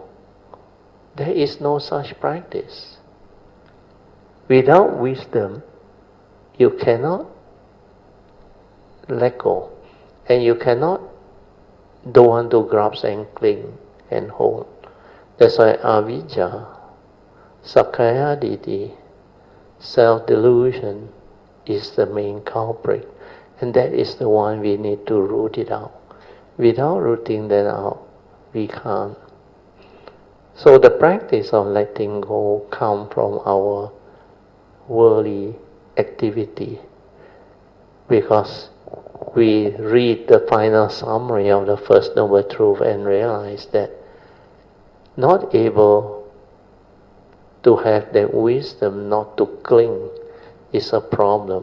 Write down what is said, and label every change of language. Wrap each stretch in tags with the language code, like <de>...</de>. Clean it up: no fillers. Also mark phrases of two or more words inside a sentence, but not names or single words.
<en>There is no such practice. Without wisdom, you cannot let go, and you cannot don't want to grasp and cling and hold.</en> <pi>That's why avijja, sakkaya-ditthi,</pi> <en>self-delusion is the main culprit, and that is the one we need to root it out. Without rooting that out, we can't. So the practice of letting go comes from our worldly activity, because we read the final summary of the First Noble Truth and realize that not able to have that wisdom not to cling is a problem.</en>